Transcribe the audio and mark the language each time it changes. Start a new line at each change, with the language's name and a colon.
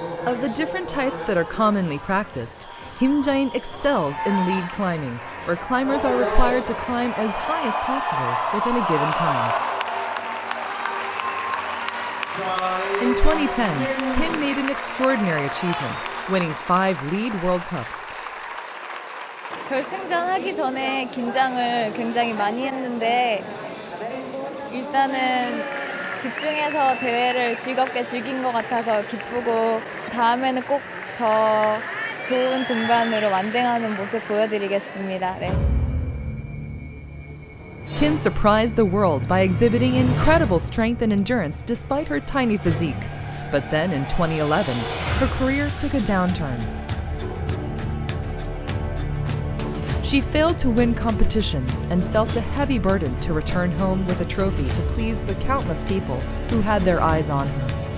English: Of the different types that are commonly practiced, Kim Jae-in excels in lead climbing, where climbers are required to climb as high as possible within a given time. In 2010, Kim made an extraordinary achievement, winning 5 lead World Cups.
Korean: 결승전 하기 전에 긴장을 굉장히 많이 했는데 일단은 집중해서 대회를 즐겁게 즐긴 것 같아서 기쁘고 다음에는 꼭 더 좋은 등반으로 완등하는 모습 보여드리겠습니다. 네.
English: Kim surprised the world by exhibiting incredible strength and endurance despite her tiny physique. But then in 2011, her career took a downturn. She failed to win competitions and felt a heavy burden to return home with a trophy to please the countless people who had their eyes on her.